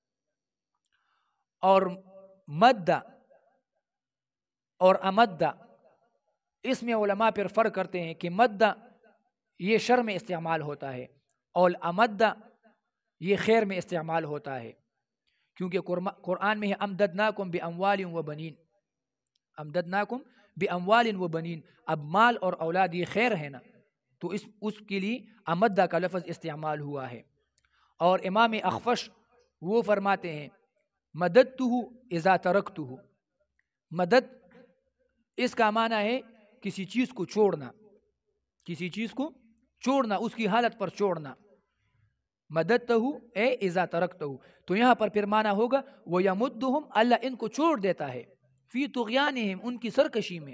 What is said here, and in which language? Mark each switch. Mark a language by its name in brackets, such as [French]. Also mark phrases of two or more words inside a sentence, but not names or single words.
[Urdu] اور مدہ اور امدہ اس میں علماء پھر فرق کرتے ہیں کہ مدہ یہ شر میں استعمال ہوتا ہے اور امدہ یہ خیر میں استعمال ہوتا ہے، کیونکہ قرآن میں ہے [Arabic] امددناکم باموال و بنین، امددناکم باموال و بنین، [Urdu] اب مال اور اولاد یہ خیر ہے نا، تو اس کے لیے امدہ کا لفظ استعمال ہوا ہے۔ اور امام اخفش وہ فرماتے ہیں [Arabic] مددتہ اذا ترکتہ، [Urdu] مدد اس کا معنی ہے کسی چیز کو چھوڑنا، کسی چیز کو چھوڑنا، اس کی حالت پر چھوڑنا، [Arabic] مددتہ اے اذا ترکتہ، [Urdu] تو یہاں پر پھر معنی ہوگا وَيَمُدُّهُمْ، اللہ ان کو چھوڑ دیتا ہے، [Arabic] فی طغیانہم، [Urdu] ان کی سرکشی میں۔